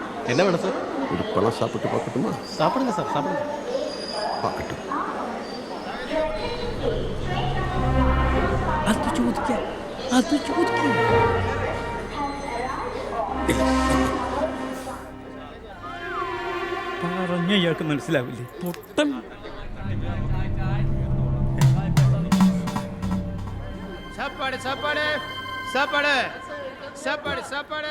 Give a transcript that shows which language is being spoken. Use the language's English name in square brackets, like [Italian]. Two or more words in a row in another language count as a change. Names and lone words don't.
[Tamil] என்ன வேணும் சார்? ஒரு பழம் சாப்பிட்டு பார்க்கட்டுமா? சாப்பிடுங்க சார், சாப்பிடுங்க. பார்க்கட்டும். [Malayalam] അത് ചോദിക്കാം, അത് ചോദിക്കാം. പറഞ്ഞ ഇയാൾക്ക് മനസ്സിലാവില്ലേ? പൊട്ടൻ. [Tamil] சாப்பாடு சாப்பாடு சாப்பாடு சாப்பாடு சாப்பாடு